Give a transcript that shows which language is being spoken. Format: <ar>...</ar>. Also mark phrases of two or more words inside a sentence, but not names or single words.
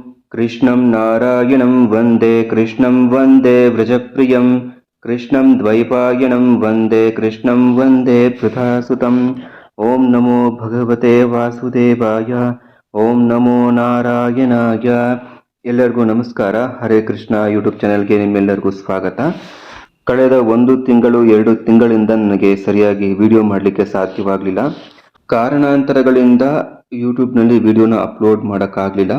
<sa>कृष्णं नारायणं वन्दे कृष्णं वन्दे व्रजप्रियं कृष्णं द्वैपायनं वन्दे कृष्णं वन्दे पृथासुतम् ॐ नमो भगवते वासुदेवाय ॐ नमो ನಾರಾಯಣಾಯ.</sa> <kn>ಎಲ್ಲರಿಗೂ ನಮಸ್ಕಾರ. ಹರೇ ಕೃಷ್ಣ ಯೂಟ್ಯೂಬ್ ಚಾನೆಲ್ಗೆ ನಿಮ್ಮೆಲ್ಲರಿಗೂ ಸ್ವಾಗತ. ಕಳೆದ 1-2 ತಿಂಗಳಿಂದ ನನಗೆ ಸರಿಯಾಗಿ ವಿಡಿಯೋ ಮಾಡಲಿಕ್ಕೆ ಸಾಧ್ಯವಾಗಲಿಲ್ಲ. ಕಾರಣಾಂತರಗಳಿಂದ ಯೂಟ್ಯೂಬ್ನಲ್ಲಿ ವಿಡಿಯೋನ ಅಪ್ಲೋಡ್ ಮಾಡೋಕ್ಕಾಗಲಿಲ್ಲ.</kn>